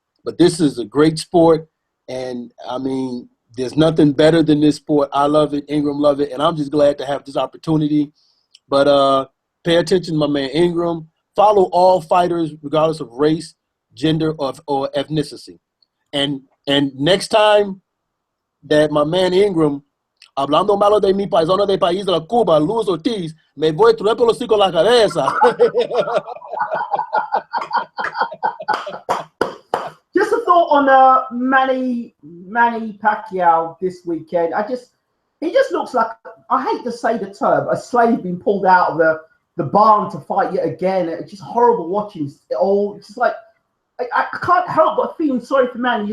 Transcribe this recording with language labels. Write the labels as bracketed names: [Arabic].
[English] But this is a great sport. And I mean, there's nothing better than this sport. I love it. Ingram love it. And I'm just glad to have this opportunity. But pay attention to my man Ingram. Follow all fighters, regardless of race, gender, or ethnicity. And next time that my man Ingram, [Spanish] hablando malo de mi paisano de país de la Cuba, Luis Ortiz, me voy a traer por los hocico la cabeza. [English] Just a thought on Manny Pacquiao this weekend. He just looks like, I hate to say the term, a slave being pulled out of the barn to fight yet again. It's just horrible watching it all. It's just like, I can't help but feeling sorry for Manny.